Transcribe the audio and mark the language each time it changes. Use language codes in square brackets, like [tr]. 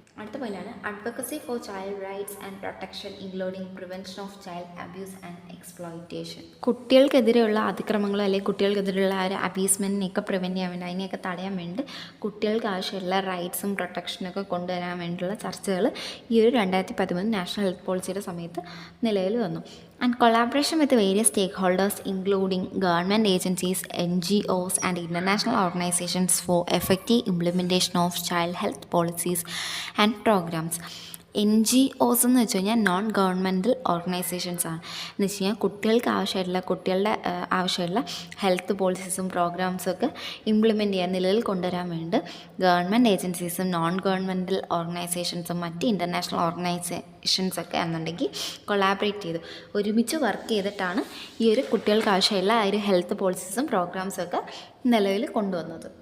[ml] അടുത്ത പോയിൻ്റാണ് [en] Advocacy for child rights and protection including prevention of child abuse and exploitation. [ml] കുട്ടികൾക്കെതിരെയുള്ള അതിക്രമങ്ങളോ അല്ലെങ്കിൽ കുട്ടികൾക്കെതിരെയുള്ള ആ ഒരു അബ്യൂസ്മെൻറ്റിനെയൊക്കെ പ്രിവെൻറ്റ് ചെയ്യാൻ വേണ്ടി, അതിനെയൊക്കെ തടയാൻ വേണ്ടി കുട്ടികൾക്ക് ആവശ്യമുള്ള റൈറ്റ്സും പ്രൊട്ടക്ഷനൊക്കെ കൊണ്ടുവരാൻ വേണ്ടിയുള്ള ചർച്ചകൾ ഈ ഒരു 2013 നാഷണൽ ഹെൽത്ത് പോളിസിയുടെ സമയത്ത് നിലവിൽ വന്നു. [en] And collaboration with various stakeholders including government agencies, NGOs and international organizations for effective implementation of child health policies and programs. [ml] NGOs എന്ന് വെച്ച് കഴിഞ്ഞാൽ നോൺ ഗവൺമെൻറ്റൽ ഓർഗനൈസേഷൻസ് ആണ്. എന്ന് വെച്ച് കഴിഞ്ഞാൽ കുട്ടികളുടെ ആവശ്യമുള്ള ഹെൽത്ത് പോളിസീസും പ്രോഗ്രാംസും ഒക്കെ ഇംപ്ലിമെൻറ്റ് ചെയ്യാൻ, നിലവിൽ കൊണ്ടുവരാൻ വേണ്ടി ഗവൺമെൻറ് ഏജൻസീസും നോൺ ഗവൺമെൻറ്റൽ ഓർഗനൈസേഷൻസും മറ്റ് ഇൻ്റർനാഷണൽ ഓർഗനൈസേഷൻസൊക്കെ എന്നുണ്ടെങ്കിൽ കൊളാബറേറ്റ് ചെയ്ത് ഒരുമിച്ച് വർക്ക് ചെയ്തിട്ടാണ് ഈ ഒരു കുട്ടികൾക്ക് ആവശ്യമുള്ള ആ ഒരു ഹെൽത്ത് പോളിസീസും പ്രോഗ്രാംസും ഒക്കെ നിലവിൽ കൊണ്ടുവന്നത്.